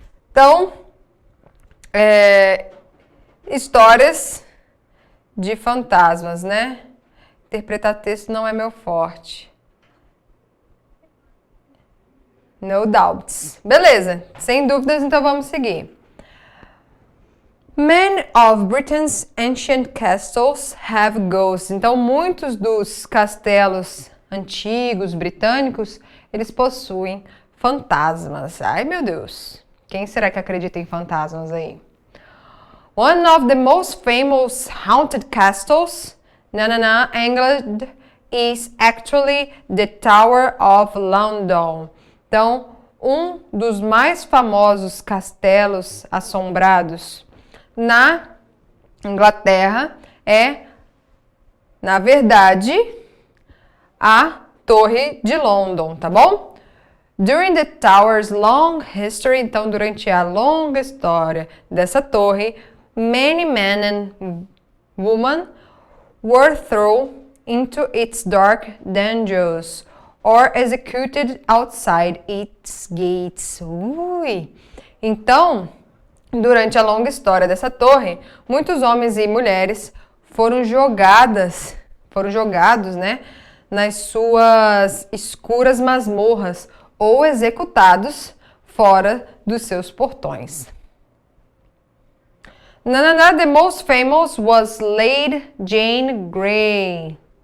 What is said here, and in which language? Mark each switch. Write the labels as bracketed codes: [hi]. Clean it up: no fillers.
[pt] Então, histórias de fantasmas, né? Interpretar texto não é meu forte. [en] No doubts. [pt] Beleza, sem dúvidas, então vamos seguir. [en] Many of Britain's ancient castles have ghosts. [pt] Então, muitos dos castelos antigos britânicos, eles possuem fantasmas. Ai, meu Deus. Quem será que acredita em fantasmas aí? [en] One of the most famous haunted castles, England, is actually the Tower of London. [pt] Então, um dos mais famosos castelos assombrados na Inglaterra é, na verdade, a Torre de London, tá bom? [en] During the tower's long history, [pt] então durante a longa história dessa torre, [en] many men and women were thrown into its dark dungeons or executed outside its gates. Ui! [pt] Então, durante a longa história dessa torre, muitos homens e mulheres foram jogados, né, nas suas escuras masmorras ou executados fora dos seus portões. [en] Nanana, the most famous was Lady Jane Grey.